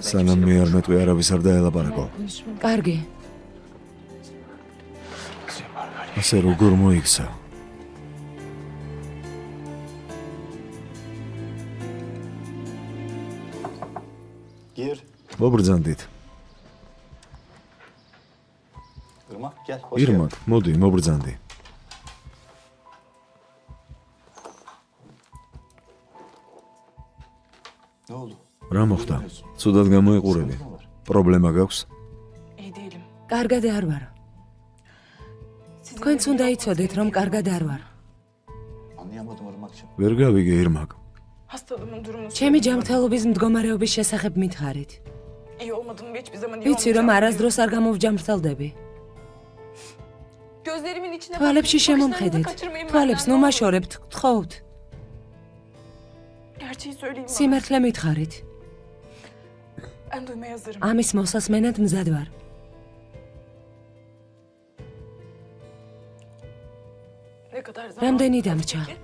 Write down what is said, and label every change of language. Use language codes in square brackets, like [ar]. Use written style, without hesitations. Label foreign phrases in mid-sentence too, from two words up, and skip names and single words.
[ka] სანამ მე [tr] kimseyle [ka] არ მეტყვი, არავის არ დაელაპარაკო. კარგი. [tr] Nasıl yapar böyle? [ka] ასე როგორ მოიქცა? [tr] Gir. [ka] მობრძანდით. [tr] Irmak gel. Hoş [ka] ირმაკ, მოდი, მობრძანდი. [tr] Ne oldu? [ka] რა მოხდა? ცუდად გამოიყურები. პრობლემა გაქვს? [tr] İyi değilim. [ka] კარგად არ ვარ. თქვენც უნდა იცოდეთ, რომ კარგად არ ვარ. [tr] Anlayamadım Irmak'cığım. [ka] ვერ გავიგე ირმაკ. [tr] Hastalığımın durumunu [ka] ჩემი ჯანმრთელობის მდგომარეობის შესახებ მითხარით. [tr] iyi olmadığımı ve hiçbir zaman iyi [ka] ვიცი, რომ [tr] olmayacağım. [ka] არასდროს არ გამოვჯამრთელდები. [tr] Gözlerimin içine [ka] თვალებში [tr] bakın, [ka] შემომხედეთ. [tr] bakışlarınızı kaçırmayın [ka] თვალებს [tr] benden, [ka] ნუ [tr] ne olur. [ka] მაშორებთ, გთხოვთ. [tr] Gerçeği söyleyeyim bana. [ka] სიმართლე მითხარით. [tr] Ben duymaya hazırım. [ka] ამის მოსასმენად მზად ვარ. [tr] Ne kadar zaman? [ka] რამდენი დამრჩა?